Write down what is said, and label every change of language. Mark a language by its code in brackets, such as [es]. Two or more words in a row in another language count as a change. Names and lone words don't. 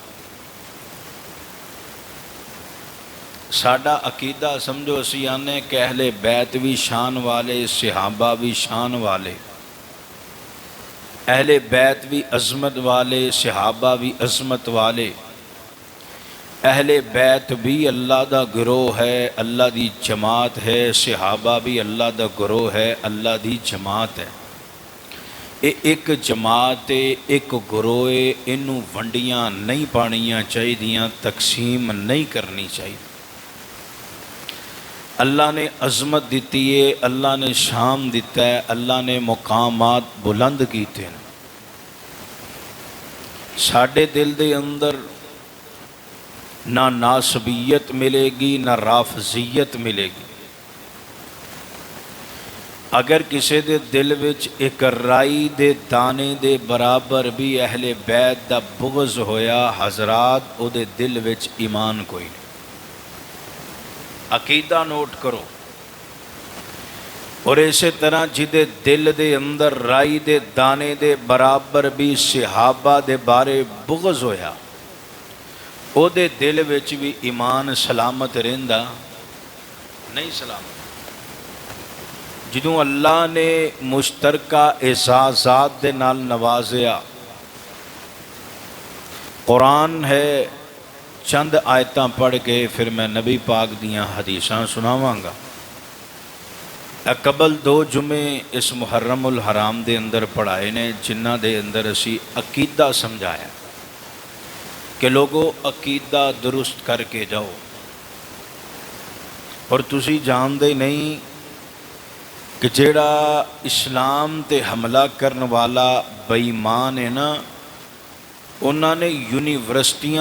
[pa] ساڈا عقیدہ سمجھو اسی آنے کہ اہل بیت بھی شان والے صحابہ بھی شان والے اہل بیت بھی عظمت والے صحابہ بھی عظمت والے. اہل بیت بھی اللہ دا گروہ ہے اللہ دی جماعت ہے صحابہ بھی اللہ دا گروہ ہے اللہ دی جماعت ہے. ایک جماعت ایک گروہ انہوں ونڈیاں نہیں پانیاں چاہی دیاں [ur] تقسیم نہیں کرنی چاہیے. [pa] اللہ نے عظمت دیتی ہے اللہ نے شان دیتا ہے اللہ نے مقامات بلند کیتے ہیں. ساڑھے دل دے اندر نہ ناسبیت ملے گی نہ رافضیت ملے گی. اگر کسی دے دل وچ ایک رائی دے دانے دے برابر بھی اہل بیت دا بغض ہویا حضرات او دے دل وچ ایمان کوئی نہیں. عقیدہ نوٹ کرو. اور اسی طرح جدے دل دے اندر رائی دے دانے دے برابر بھی صحابہ دے بارے بغض ہویا او دے دل وچ بھی ایمان سلامت رہندا نہیں سلامت. جدوں اللہ نے مشترکہ اعزازات دے نال نوازیا قرآن ہے چند آیتاں پڑھ کے پھر میں نبی پاک دیاں حدیثاں سناواں گا. قبل 2 جمعے اس محرم الحرام دے اندر پڑھائے نے جنہ دے اندر اسی عقیدہ سمجھایا کہ لوگوں عقیدہ درست کر کے جاؤ. اور تسی جان دے نہیں کہ جیڑا اسلام تے حملہ کرن والا بے ایمان ہے نا انہوں نے یونیورسٹیاں